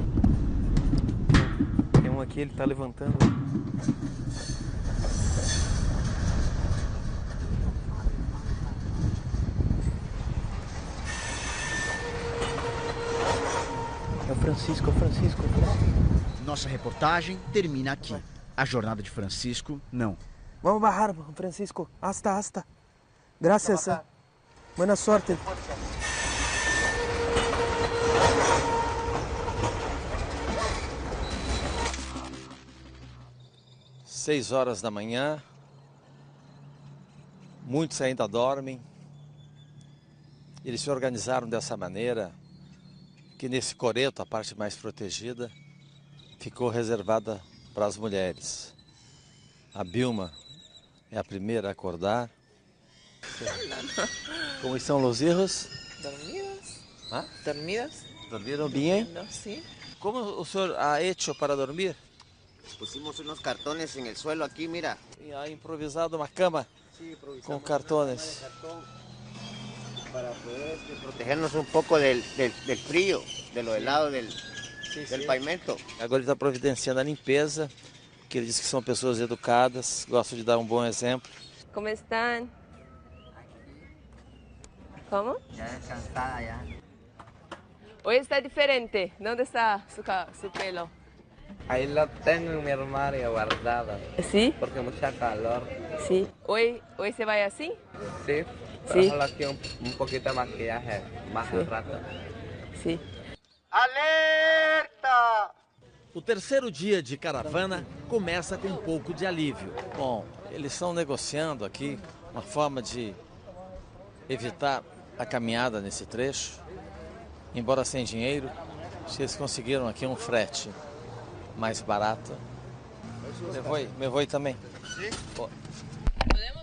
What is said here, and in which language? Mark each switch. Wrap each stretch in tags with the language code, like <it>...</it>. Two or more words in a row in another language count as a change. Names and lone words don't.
<pt>Tem um aqui, ele tá levantando. É o Francisco, é o Francisco, é o Francisco. Nossa reportagem termina aqui. A jornada de Francisco, não.</pt> <es>Vamos bajar, Francisco. Hasta. Gracias. Buena suerte.</es> <pt>Seis horas da manhã. Muitos ainda dormem. Eles se organizaram dessa maneira que nesse coreto, a parte mais protegida, ficou reservada para as mulheres. A Bilma é a primeira a acordar. Como estão os hijos?</pt> <es>Dormidas. ¿Ah? Dormidas. ¿Dormieron bien? Sí. ¿Cómo</es> <pt>o senhor</pt> <es>ha hecho para dormir? Pusimos unos cartones en el suelo aquí, mira.</es> <pt>E</pt> <es>ha improvisado</es> <pt>uma cama com cartones.</pt> <es>Para poder protegernos un poco del frío, de lo helado del pavimento.</es> <pt>Agora ele está providenciando a limpeza, que ele diz que são pessoas educadas, gostam de dar um bom exemplo.</pt> <es>¿Cómo están? ¿Cómo? Ya descansada ya. Hoy está diferente. ¿Dónde está su pelo? Ahí lo tengo en mi armario guardado. ¿Sí? Porque mucha calor. Sí. ¿Hoy se va así? Sí. Sí. Solo aquí un poquito de maquillaje, más al rato. Sí. ¡Alerta!</es> <pt>O terceiro dia de caravana começa com um pouco de alívio. Bom, eles estão negociando aqui uma forma de evitar a caminhada nesse trecho. Embora sem dinheiro, eles conseguiram aqui um frete mais barato.</pt> <es>Me voy também.</es> <pt>Sim?</pt> <es>¿Podemos?</es>